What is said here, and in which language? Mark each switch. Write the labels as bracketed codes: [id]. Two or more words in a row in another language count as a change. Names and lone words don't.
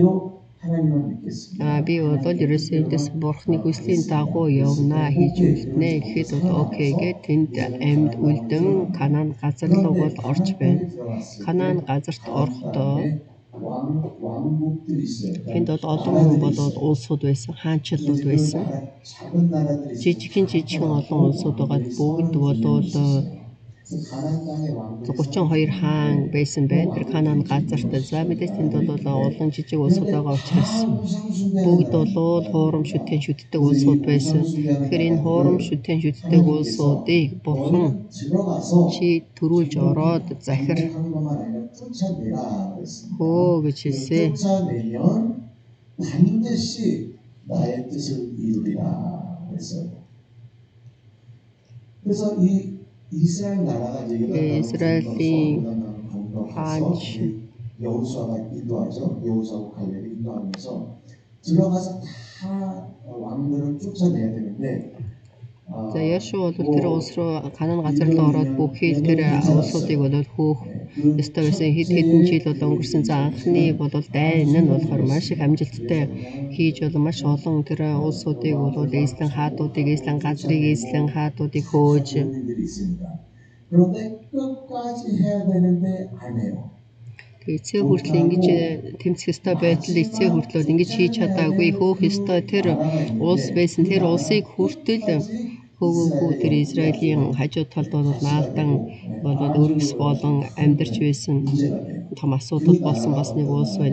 [mn] Би бол ерөөсөө эндээс бурхны хүслийн дагуу явна хийж үлднэ гэхэд бол окей гэд тэнд амьд үлдэн Канаан газар руу бол орж байна. Канаан газарт орохдоо тэнд бол олон болоод улсууд байсан, хаанчлууд байсан. Жижигхэн олон улсууд байгаа. Бүгд болоод [ko] 가나안 땅의 왕들이 [mn] 32 хаан байсан байна. Тэр Ханаан газарт за мэдээж тэнд бол олон жижиг улсууд байгаа учраас бүгд бол хуурам шүтэн шүтдэг улсууд байсан. Тэгэхээр энэ хуурам шүтэн шүтдэг улсуудыг Бурхан [ko] 들어가서 [mn] чи төрүүлж ороод захир [ko] 공격하는 것만 아니라 쫓아내라 그랬습니다. [mn] хөө гэж хэлсэн. [ko] 쫓아내면 반드시 나의 뜻을 이루리라 그랬어요. 그래서 이 이스라엘 나라가 이제 이스라엘이 가서 여호수아가 인도하죠. 여호수아와 갈렙이 인도하면서 들어가서 다 왕들을 쫓아내야 되는데 [mn] За Яшуу бол тэр улс руу Канаан газар руу ороод бүхий л тэр улсуудыг бол хөөх ёстой байсан. Хэд хэдэн жил бол өнгөрсөн. За анхны бол дайн нь болохоор маш их амжилттай хийж бол маш олон тэр улсуудыг бол эзлэн хаадуудыг, эзлэн газрыг, эзлэн хаадуудыг хөөж [ko] 일들이 있습니다. 그런데 끝까지 해야 되는데 안 해요. [mn] эцээ хүртэл ингэж тэмцэх ёстой байтал эцээ хүртлөө ингэж хийж чадаагүй хөөх ёстой тэр улс байсан. Тэр улсыг хүртэл хөөгөөгүй тэр Израилийн хажуу талд бол наалдан болоод өргөс болон амьдарч байсан том асуудал болсон бас нэг улс байна.